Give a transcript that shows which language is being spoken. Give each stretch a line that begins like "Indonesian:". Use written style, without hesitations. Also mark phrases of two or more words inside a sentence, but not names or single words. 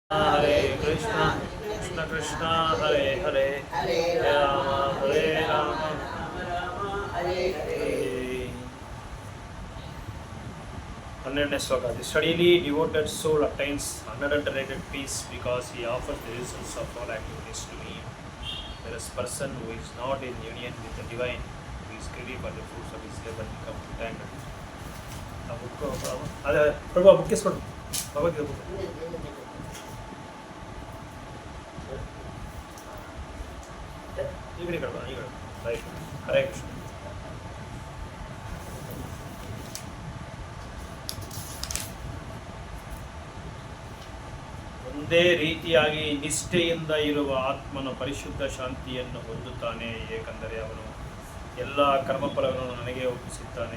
Kannada: हरे कृष्णा कृष्ण कृष्ण हरे हरे हरे राम हरे हरे. 12ನೇ ಶ್ಲೋಕ.
English: The steadily devoted soul attains unadulterated peace because he offers the results of all activities to me. Whereas person who is not in union with the divine, who is greedy for the fruits of his labor, become entangled.
Kannada: ಆ ಬುಕ್ ಅದೇ ಪ್ರಭು ಬುಕ್ ಇಸ್ಕೊಂಡು ಭಗವದ್ಗೀತೆ ಬುಕ್. ಈಗಲೇ ಕಳ್ಬ ಈಗ ರೈಟ್. ಹರೇ ಕೃಷ್ಣ. ಒಂದೇ ರೀತಿಯಾಗಿ ನಿಷ್ಠೆಯಿಂದ ಇರುವ ಆತ್ಮನು ಪರಿಶುದ್ಧ ಶಾಂತಿಯನ್ನು ಹೊಂದುತ್ತಾನೆ, ಏಕೆಂದರೆ ಅವನು ಎಲ್ಲ ಕರ್ಮಫಲಗಳನ್ನು ನನಗೆ ಒಪ್ಪಿಸುತ್ತಾನೆ.